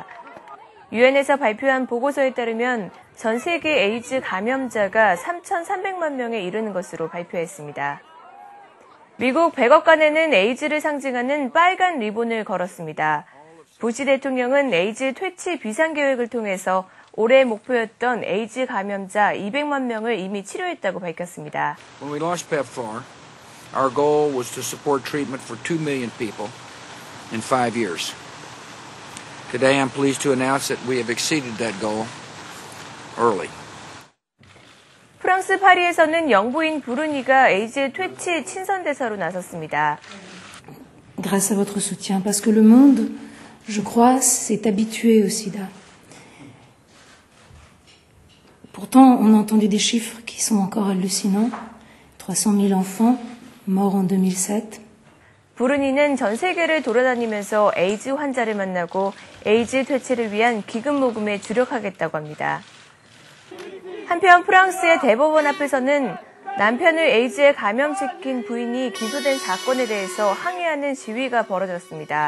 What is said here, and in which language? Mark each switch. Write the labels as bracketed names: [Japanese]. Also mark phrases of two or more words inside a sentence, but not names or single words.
[Korean] 유엔에서 발표한 보고서에 따르면 전 세계 에이즈 감염자가 3,300만 명에 이르는 것으로 발표했습니다. 미국 백악관에는 에이즈를 상징하는 빨간 리본을 걸었습니다. 부시 대통령은 에이즈 퇴치 비상계획을 통해서 올해 목표였던 에이즈 감염자 200만 명을 이미 치료했다고 밝혔습니다. [English] When we launched PEPFAR, our goal was to support treatment for 2 million people in 5 years. Today I'm pleased to announce that we have exceeded that goal early. [Korean] 프랑스 파리에서는 영부인 부르니가 에이즈 퇴치 친선대사로 나섰습니다. [French] Grâce à votre soutien, parce que le monde, je crois, s'est habitué au sida. Pourtant, on a entendu des chiffres qui sont encore hallucinants. 300 000 enfants morts en 2007. [Korean] 부르니는 전 세계를 돌아다니면서 에이즈 환자를 만나고 에이즈 퇴치를 위한 기금 모금에 주력하겠다고 합니다. 한편 프랑스의 대법원 앞에서는 남편을 에이즈에 감염시킨 부인이 기소된 사건에 대해서 항의하는 시위가 벌어졌습니다.